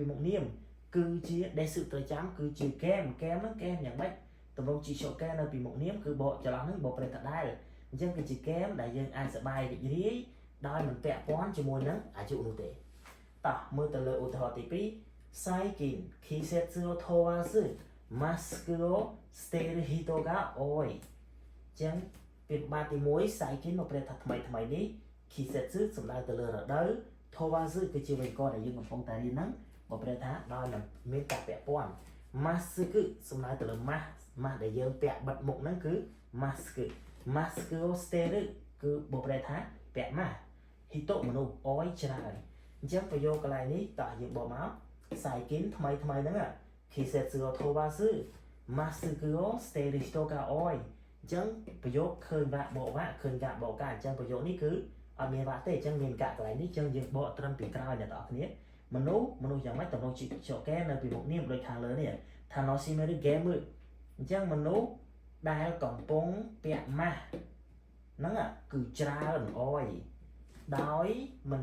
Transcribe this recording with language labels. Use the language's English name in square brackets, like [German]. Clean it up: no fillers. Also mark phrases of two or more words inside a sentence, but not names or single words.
[Khmer] មុខនាមគឺជា desu ត្រូវចាំគឺជា game ហ្នឹង game យ៉ាងម៉េចតម្រង Chishoken នៅពីមុខនាមគឺបកច្រឡំហ្នឹងបកប្រែថាដែលអញ្ចឹងគឺជា game ដែលយើងអាចសប្បាយរីករាយដោយមិនពាក់ព័ន្ធជាមួយនឹងអាយុនោះទេតោះមើលទៅលើឧទាហរណ៍ទី2 [Japanese] 最近 季節 を 問わず マスク を してる 人 が 多い [Khmer] អញ្ចឹងពាក្យបាទទី1 Saikin មកប្រែថាថ្មីនេះ Kisetsu សំដៅទៅលើរដូវ Towazu គឺជាវេយ្យាករណ៍ដែលយើងកំពុងតែរៀនហ្នឹងមកប្រែថាដោយមិនមានការពាក់ព័ន្ធ Mask គឺសំដៅទៅលើ mask ដែលយើងពាក់បិទមុខហ្នឹងគឺ [Japanese] マスク を してる [Khmer] គឺបកប្រែថាពាក់ mask hito មនុស្ស oi ច្រើនអញ្ចឹងប្រយោគកន្លែងនេះតើយើងបកមក Saikin ថ្មីហ្នឹង [Japanese] 季節 を 問わず マスク を してる 人 が 多い [Khmer] អញ្ចឹងប្រយោគឃើញវ៉ាបកវ៉ាឃើញកាបកកាអញ្ចឹងប្រយោគនេះគឺអត់មានវ៉ាទេអញ្ចឹង មានកាកន្លែងនេះអញ្ចឹងយើងបកត្រឹមពីក្រោយអ្នកទាំងអស់គ្នាមនុស្សយ៉ាងម៉េចតម្រូវChishokenនៅពីមុខនាមដូចខាងលើនេះ [Japanese] 楽しめる ゲーム [Khmer] អញ្ចឹងមនុស្សដែលកំពុងពាក់ម៉ាស់ហ្នឹងគឺច្រើនអយដោយមិន